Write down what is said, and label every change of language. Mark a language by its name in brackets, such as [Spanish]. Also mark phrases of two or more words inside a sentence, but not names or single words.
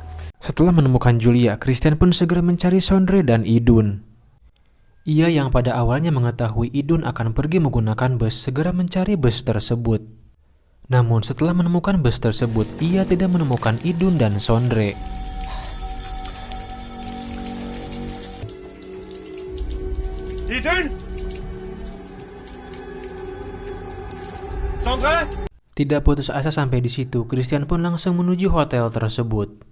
[Indonesian] Setelah menemukan Julia, Christian pun segera mencari Sondre dan Idun. Ia yang pada awalnya mengetahui Idun akan pergi menggunakan bus segera mencari bus tersebut. Namun setelah menemukan bus tersebut, ia tidak menemukan Idun dan Sondre. Idun! Sondre! Tidak putus asa sampai di situ, Christian pun langsung menuju hotel tersebut.